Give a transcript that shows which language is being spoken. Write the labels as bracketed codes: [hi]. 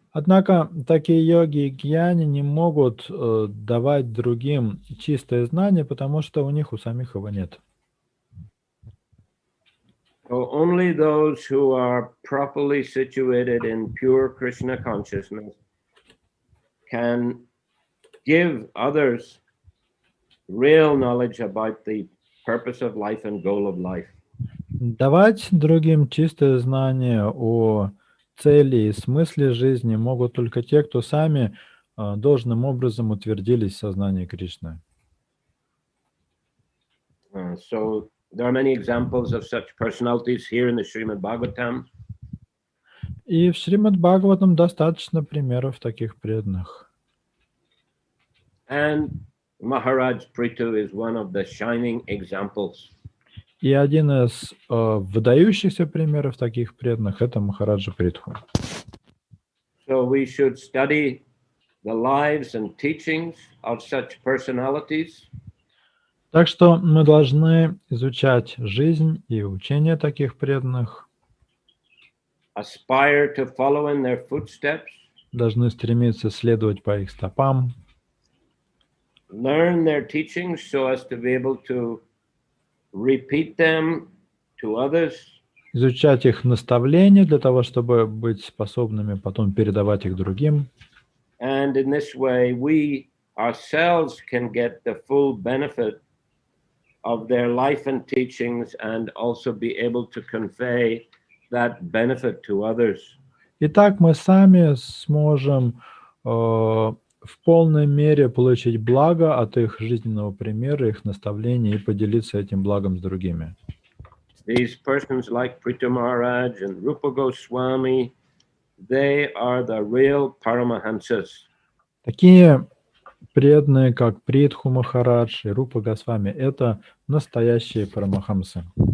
[ru] Однако такие йоги и гьяни не могут давать другим чистое знание, потому что у них у самих его нет. [en] So only those who are properly situated in pure Krishna consciousness can give others real knowledge about the purpose of life and goal of life. [ru] Давать другим чистое знание о цели и смысле жизни могут только те, кто сами должным образом утвердились в сознании Кришны. [en] So there are many examples of such personalities here in the Srimad Bhagavatam. [ru] И в Шримад Бхагаватам достаточно примеров таких преданных. [en] And Maharaj Prithu is one of the shining examples. [ru] И один из выдающихся примеров таких преданных — это Махараджа Притху. [en] So we should study the lives and teachings of such personalities. [ru] Так что мы должны изучать жизнь и учения таких преданных, [en] Aspire to follow in their footsteps, [ru] должны стремиться следовать по их стопам, [en] learn their teachings so as to be able to repeat them to others, [ru] изучать их наставления для того, чтобы быть способными потом передавать их другим. [en] and in this way we ourselves can get the full benefit of their life and teachings and also be able to convey that benefit to others. [ru] Итак, мы сами сможем в полной мере получить благо от их жизненного примера, их наставлений и поделиться этим благом с другими. [en] These persons like Prithu Maharaj and Rupa Goswami, they are the real Paramahansas. [ru] Такие преданные, как Притху Махарадж и Рупа Госвами, это настоящие парамахамсы.